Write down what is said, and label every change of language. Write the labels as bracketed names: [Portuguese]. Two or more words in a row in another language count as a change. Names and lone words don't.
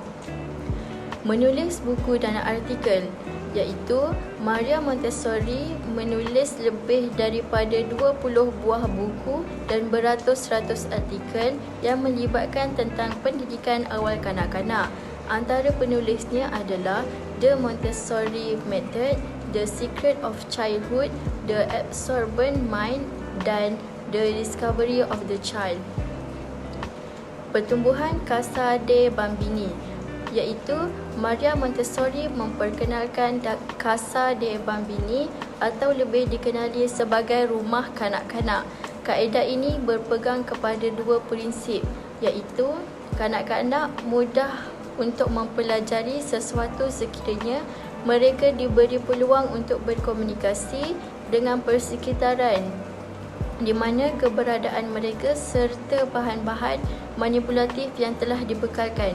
[Malay] Menulis buku dan artikel, iaitu Maria Montessori menulis lebih daripada 20 buah buku dan beratus-ratus artikel yang melibatkan tentang pendidikan awal kanak-kanak. Antara penulisnya adalah The Montessori Method, The Secret of Childhood, The Absorbent Mind dan The Discovery of the Child. Pertumbuhan Casa dei Bambini, iaitu Maria Montessori memperkenalkan Casa dei Bambini atau lebih dikenali sebagai rumah kanak-kanak. Kaedah ini berpegang kepada 2 prinsip, iaitu kanak-kanak mudah untuk mempelajari sesuatu sekiranya mereka diberi peluang untuk berkomunikasi dengan persekitaran di mana keberadaan mereka serta bahan-bahan manipulatif yang telah dibekalkan.